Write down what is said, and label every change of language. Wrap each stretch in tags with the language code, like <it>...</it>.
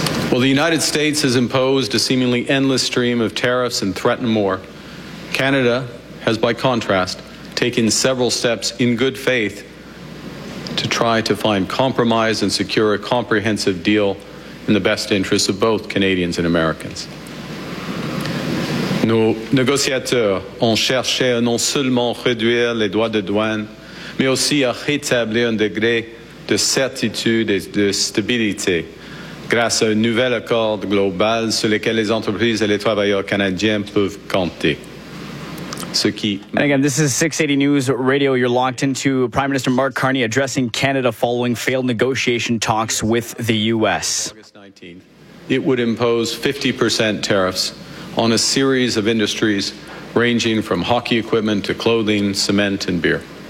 <en>While the United States has imposed a seemingly endless stream of tariffs and threatened more, Canada has, by contrast, taken several steps in good faith to try to find compromise and secure a comprehensive deal in the best interests of both Canadians and Americans.</en> <fr>Nos négociateurs ont cherché à non seulement réduire les droits de douane, mais aussi à rétablir un degré de certitude et de stabilité grâce à un nouvel accord global sur lequel les entreprises et les travailleurs canadiens peuvent compter.</fr> <en>And again, this is 680 News Radio. You're locked into Prime Minister Mark Carney addressing Canada following failed negotiation talks with the U.S. It would impose 50% tariffs on a series of industries ranging from hockey equipment to clothing, cement, and beer.</en>